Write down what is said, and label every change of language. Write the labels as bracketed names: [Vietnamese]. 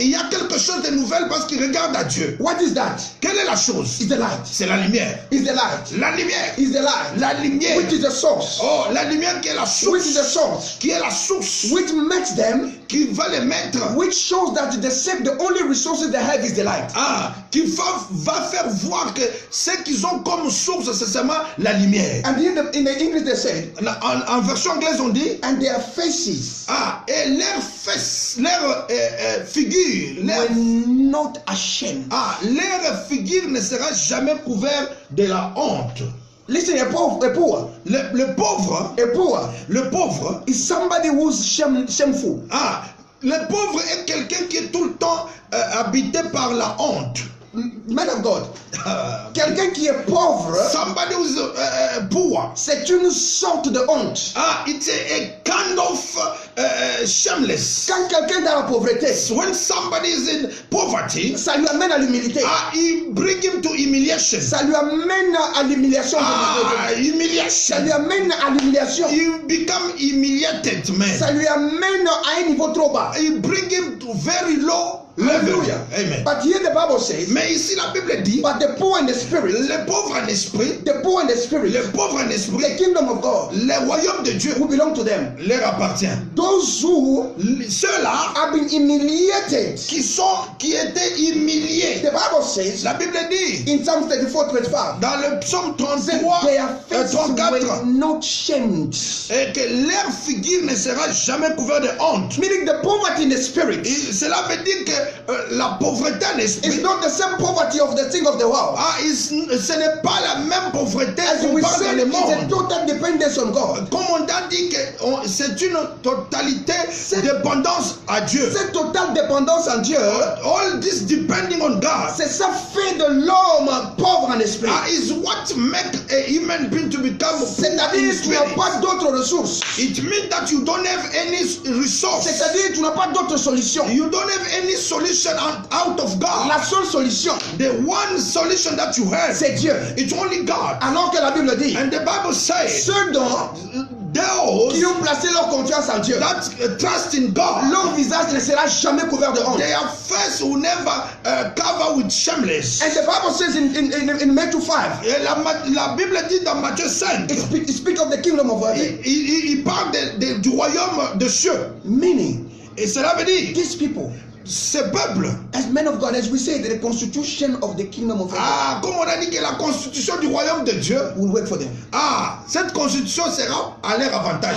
[French] Il y a quelque chose de nouvel parce qu'ils regardent à Dieu. [English] What is that? [French] Quelle est la chose? [English] It's the light. [French] C'est la lumière. [English] It's the light. [French] La lumière. [English] It's the light. [French] La lumière. [English] Which is the source. [French] Oh, la lumière qui est la source. [English] Which is the source. [French] Qui est la source. [English] Which makes them. [French] Qui va les mettre. [English] Which shows that the only resources they have is the light. [French] Qui va faire voir que ce qu'ils ont comme source, c'est seulement la lumière. [English] And in the English they said. [French] En version anglaise on dit. [English] And their faces. [French] Et leurs fesses, leurs figures. [English] Were not ashamed. [French] Leur figure ne sera jamais couverte de la honte. [English] Listen, a poor. [French] Le pauvre. [English] A poor. [French] Le pauvre. [English] Is somebody who's shameful. [French] Le pauvre est quelqu'un qui est tout le temps habité par la honte. [English] Man of God, [French] quelqu'un qui est pauvre, [English] somebody who's poor, [French] c'est une sorte de honte. [English] It's a kind of shameless. [French] Quand quelqu'un est dans la pauvreté, [English] when somebody is in poverty, [French] ça lui amène à l'humilité. [English] It bring him to humiliation. [French] Ça lui amène à l'humiliation. [English] Humiliation. [French] Ça lui amène à l'humiliation. [English] You become humiliated, man. [French] Ça lui amène à un niveau trop bas. [English] It bring him to very low. Hallelujah. Amen. But here the Bible says, [French] mais ici la Bible dit, [English] but the poor in the spirit, [French] les pauvres en esprit, [English] the poor in the spirit, [French] les pauvres en esprit, [English] the kingdom of God, [French] le royaume de Dieu, [English] who belong to them, [French] leur appartient. [English] Those who [French] ceux-là [English] have been humiliated, [French] qui étaient humiliés. [English] The Bible says, [French] la Bible dit, [English] in Psalm 34:25, [French] dans le psaume 33, [English] their faces [French] 34, [English] were not shamed, [French] et que leur figure ne sera jamais couverte de honte. [English] Meaning the poverty in the spirit. [French] Et cela veut dire que la pauvreté en esprit, [English] it's not the same poverty of the thing of the world. [French] Ce n'est pas la même pauvreté qu'on parle dans le monde. [English] It's a total dependence on God. [French] Comme on a dit que c'est une totalité dépendance à Dieu. Cette totale dépendance en Dieu. [English] All this depending on God. [French] C'est ça fait de l'homme pauvre en esprit. [English] Is what make a human being to become. [French] C'est-à-dire tu n'as pas d'autres ressources. [English] It means that you don't have any resource. [French] C'est-à-dire tu n'as pas d'autres solutions. [English] You don't have any solution out of God. [French] La seule solution, [English] the one solution that you have, [French] c'est Dieu. [English] It's only God. [French] Alors que la Bible dit, [English] and the Bible says, [French] ceux qui ont placé leur confiance en Dieu, [English] that trust in God, [French] leur visage ne sera jamais couvert de honte. [English] Their face will never cover with shameless. And the Bible says in Matthew 5, [French] la Bible dit dans Matthieu 5, [English] it speaks of the kingdom of heaven. [French] Il parle du royaume des cieux. [English] Meaning, [French] et cela veut dire, [English] these people, [French] ce peuple, [English] as men of God, as we say, the constitution of the kingdom of heaven, [French] comme on a dit que la constitution du royaume de Dieu [English] will work for them. [French] Cette constitution sera à leur avantage.